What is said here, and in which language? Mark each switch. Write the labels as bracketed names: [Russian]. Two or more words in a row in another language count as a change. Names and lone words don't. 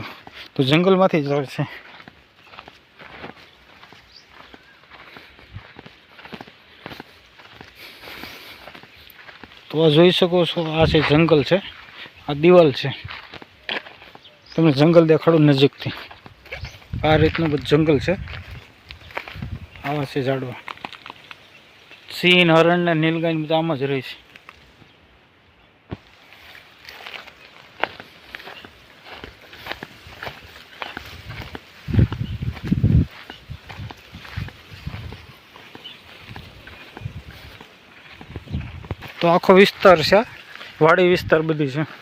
[Gujarati] તો જંગલમાંથી જ આવે છે। તો આ જોઈ શકો છો આ છે જંગલ છે, આ દિવાલ છે। તમને જંગલ દેખાડું નજીકથી। આ રીતનું બધું જંગલ છે, આવા છે ઝાડવા। સિંહ, હરણ ને નીલગાય બધા આમાં જ રહે છે। તો આખો વિસ્તાર હૈ, વાડી વિસ્તાર બધી હૈ।